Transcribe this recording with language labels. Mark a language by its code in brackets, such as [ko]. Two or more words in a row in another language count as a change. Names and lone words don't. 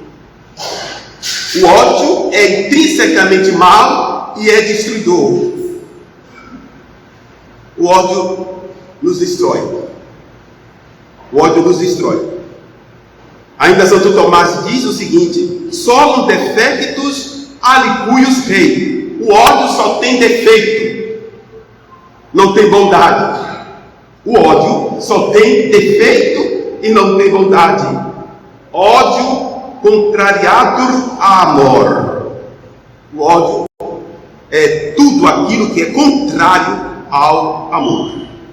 [pt] O ódio é intrinsecamente mau e é destruidor. O ódio nos destrói. O ódio nos destrói. Ainda Santo Tomás diz o seguinte: [la] solum defectus alicuius rei. [pt] O ódio só tem defeito, não tem bondade. O ódio só tem defeito e não tem bondade. [la] Ódio contrariatur a amor. [pt] O ódio é tudo aquilo que é contrário ao amor.